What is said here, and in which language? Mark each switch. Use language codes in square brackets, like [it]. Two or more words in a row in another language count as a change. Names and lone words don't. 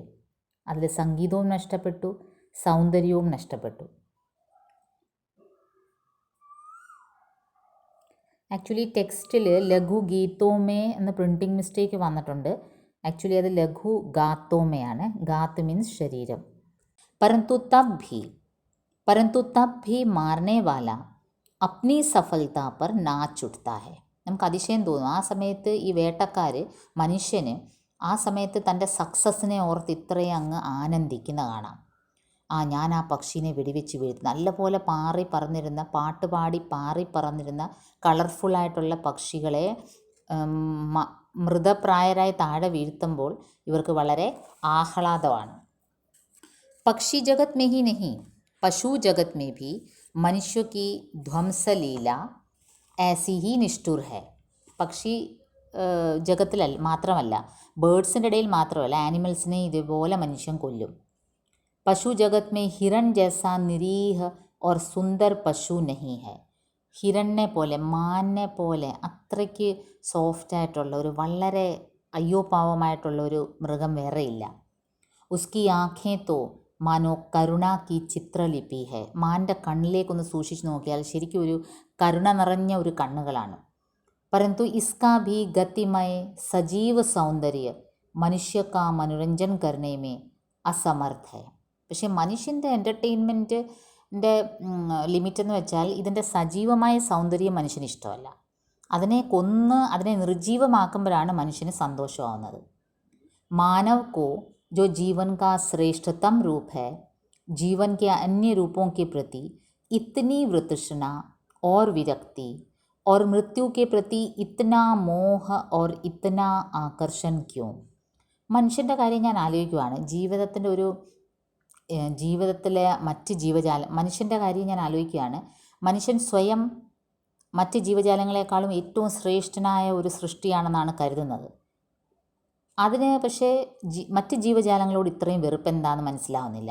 [ml] അതിൽ സംഗീതവും നഷ്ടപ്പെട്ടു, സൗന്ദര്യവും നഷ്ടപ്പെട്ടു. ആക്ച്വലി ടെക്സ്റ്റിൽ ലഘു ഗീത്തോമേ എന്ന [en] printing mistake [ml] വന്നിട്ടുണ്ട്. ആക്ച്വലി അത് ലഘു ഗാത്തോമയാണ്. ഗാത്ത് മീൻസ് ശരീരം. [hi] परंतु तब भी मारने वाला अपनी सफलता पर नाच उठता है. [ml] നമുക്ക് അതിശയം തോന്നും. ആ സമയത്ത് ഈ വേട്ടക്കാർ, മനുഷ്യന് ആ സമയത്ത് തൻ്റെ സക്സസ്സിനെ ഓർത്ത് ഇത്രയും അങ്ങ് ആനന്ദിക്കുന്ന കാണാം. ഞാൻ ആ പക്ഷീനെ വെടിവെച്ച് വീഴ്ത്തി, നല്ലപോലെ പാറി പറന്നിരുന്ന, പാട്ടുപാടി പാറി പറന്നിരുന്ന കളർഫുള്ളായിട്ടുള്ള പക്ഷികളെ മൃതപ്രായരായി താഴെ വീഴ്ത്തുമ്പോൾ ഇവർക്ക് വളരെ ആഹ്ലാദമാണ്. [hi] पक्षी जगत में ही नहीं पशु जगत में भी मनुष्य की ध्वंस लीला ऐसी ही निष्ठुर है. [ml] പക്ഷി ജഗത്തിലല്ല മാത്രമല്ല, ബേഡ്സിൻ്റെ ഇടയിൽ മാത്രമല്ല, ആനിമൽസിനെ ഇതുപോലെ മനുഷ്യൻ കൊല്ലും. [hi] पशु जगत में हिरण जैसा निरीह और सुंदर पशु नहीं है. [ml] ഹിരണിനെ പോലെ, മാനിനെ പോലെ അത്രയ്ക്ക് സോഫ്റ്റായിട്ടുള്ള ഒരു വളരെ അയ്യോ പാവമായിട്ടുള്ള ഒരു മൃഗം വേറെയില്ല. [hi] उसकी आँखें तो मानो करुणा की चित्रलिपि है. [ml] മാൻ്റെ കണ്ണിലേക്കൊന്ന് സൂക്ഷിച്ച് നോക്കിയാൽ ശരിക്കും ഒരു കരുണ നിറഞ്ഞ ഒരു കണ്ണുകളാണ്. [hi] परंतु इसका भी गतिमय सजीव सौंदर्य मनुष्य का मनोरंजन करने में असमर्थ है. [ml] പക്ഷേ മനുഷ്യൻ്റെ എൻ്റർടൈൻമെൻറ്റിൻ്റെ ലിമിറ്റ് എന്ന് വെച്ചാൽ ഇതിൻ്റെ സജീവമായ സൗന്ദര്യം മനുഷ്യന് ഇഷ്ടമല്ല. അതിനെ കൊന്ന് അതിനെ നിർജീവമാക്കുമ്പോഴാണ് മനുഷ്യന് സന്തോഷമാവുന്നത്. [hi] मानव को जो जीवन का श्रेष्ठतम रूप है, जीवन के अन्य रूपों के प्रति इतनी वृतृष्णा और विरक्ति और मृत्यु के प्रति इतना मोह और इतना आकर्षण क्यों? [ml] മനുഷ്യൻ്റെ കാര്യം ഞാൻ ആലോചിക്കുവാണ്. ജീവിതത്തിലെ മറ്റ് മനുഷ്യൻ്റെ കാര്യം ഞാൻ ആലോചിക്കുകയാണ്. മനുഷ്യൻ സ്വയം മറ്റ് ജീവജാലങ്ങളെക്കാളും ഏറ്റവും ശ്രേഷ്ഠനായ ഒരു സൃഷ്ടിയാണെന്നാണ് കരുതുന്നത്. അതിന് പക്ഷേ മറ്റ് ജീവജാലങ്ങളോട് ഇത്രയും വെറുപ്പ് എന്താണെന്ന് മനസ്സിലാവുന്നില്ല.